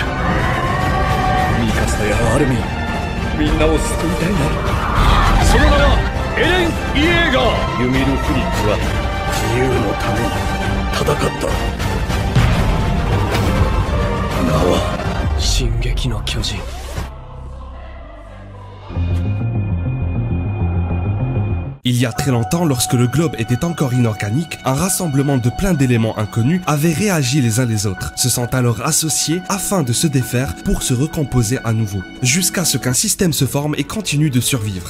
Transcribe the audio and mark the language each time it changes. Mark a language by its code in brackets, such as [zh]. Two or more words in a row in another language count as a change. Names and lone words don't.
[ja] ミカサやアルミン、みんなを救いたいな。その名はエレン・イエーガー。ユミル・フリッツは自由のために戦った。名は進撃の巨人。 [fr] Il y a très longtemps, lorsque le globe était encore inorganique, un rassemblement de plein d'éléments inconnus avait réagi les uns les autres, se sont alors associés afin de se défaire pour se recomposer à nouveau, jusqu'à ce qu'un système se forme et continue de survivre.